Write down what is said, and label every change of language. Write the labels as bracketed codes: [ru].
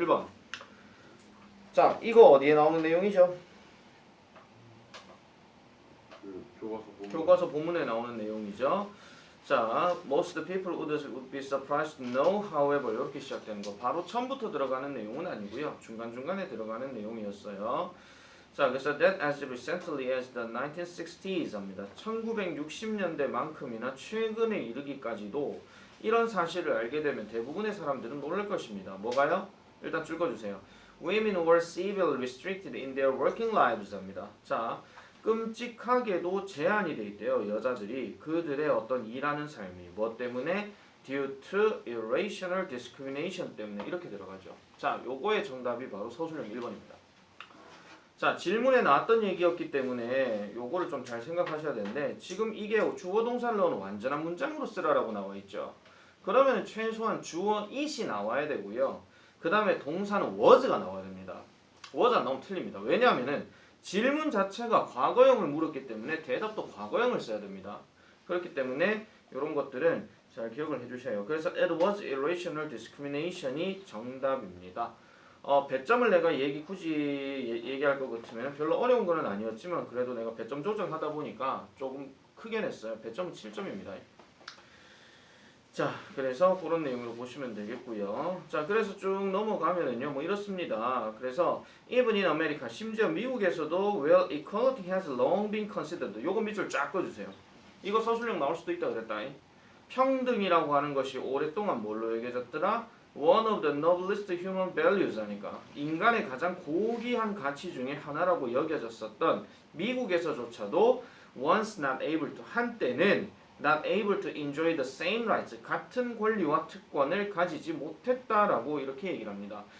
[ko] 1번 자 이거 어디에 나오는 내용이죠? 교과서 본문에 나오는 내용이죠. 자, [en] most people would be surprised to know, however [ko] 이렇게 시작되는 거 바로 처음부터 들어가는 내용은 아니고요. 중간중간에 들어가는 내용이었어요. 자, 그래서 [en] that as recently as the 1960s [ko] 합니다. 1960년대만큼이나 최근에 이르기까지도 이런 사실을 알게 되면 대부분의 사람들은 놀랄 것입니다. 뭐가요? 일단 읽어주세요. [en] Women were severely restricted in their working lives 합니다. [ko] 자, 끔찍하게도 제한이 돼 있대요. 여자들이 그들의 어떤 일하는 삶이 뭐 때문에? [en] Due to irrational discrimination [ko] 때문에 이렇게 들어가죠. 자, 요거의 정답이 바로 서술형 1번입니다. 자, 질문에 나왔던 얘기였기 때문에 요거를 좀 잘 생각하셔야 되는데 지금 이게 주어 동사를 넣은 완전한 문장으로 쓰라라고 나와 있죠. 그러면 최소한 주어 it이 나와야 되고요. 그 다음에 동사는 was가 나와야 됩니다. was 안 나오면 틀립니다. 왜냐하면은 질문 자체가 과거형을 물었기 때문에 대답도 과거형을 써야 됩니다. 그렇기 때문에 이런 것들은 잘 기억을 해주셔야 해요. 그래서 [en] it was irrational discrimination [ko] 이 정답입니다. 배점을 내가 굳이 얘기할 것 같으면 별로 어려운 건 아니었지만 그래도 내가 배점 조정하다 보니까 조금 크게 냈어요. 배점은 7점입니다. 자, 그래서 그런 내용으로 보시면 되겠고요. 자, 그래서 쭉 넘어가면은요, 뭐 이렇습니다. 그래서 [en] even in America, [ko] 심지어 미국에서도 [en] well, equality has long been considered. [ko] 요거 밑줄 쫙 꺼주세요. 이거 서술형 나올 수도 있다 그랬다. 평등이라고 하는 것이 오랫동안 뭘로 여겨졌더라? [en] One of the noblest human values [ko] 하니까 인간의 가장 고귀한 가치 중에 하나라고 여겨졌었던 미국에서조차도 [en] once not able to [ko] 한때는 [en] not able to enjoy the same rights [ko] 같은 권리와 특권을 가지지 못했다라고 이렇게 얘기를 합니다.